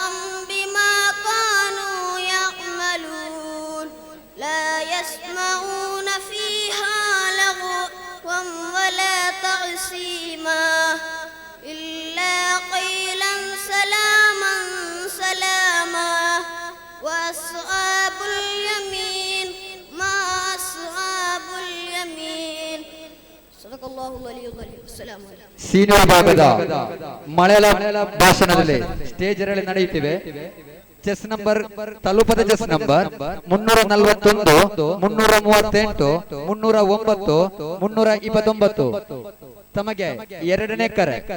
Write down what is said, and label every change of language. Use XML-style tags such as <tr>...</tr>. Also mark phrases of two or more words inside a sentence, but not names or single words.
<ar>بما كانوا يعملون لا يسمعون فيها لغوا ولا تأثيما إلا قيلا سلاما سلاما وأصحاب اليمين ما أصحاب اليمين صدق الله العلي العظيم. السلام عليكم.</ar> <kn>ಸೀನಿಯರ್ ವಿಭಾಗದ ಮಲಯಾಳ ಭಾಷಣದಲ್ಲಿ ಸ್ಟೇಜ್ ರಲ್ಲಿ ನಡೆಯುತ್ತಿವೆ.</kn> <en>chest number ತಲುಪದ chest number 341, 338, 309, 329.</en> <kn>ತಮಗೆ ಎರಡನೇ ಕರೆ.</kn>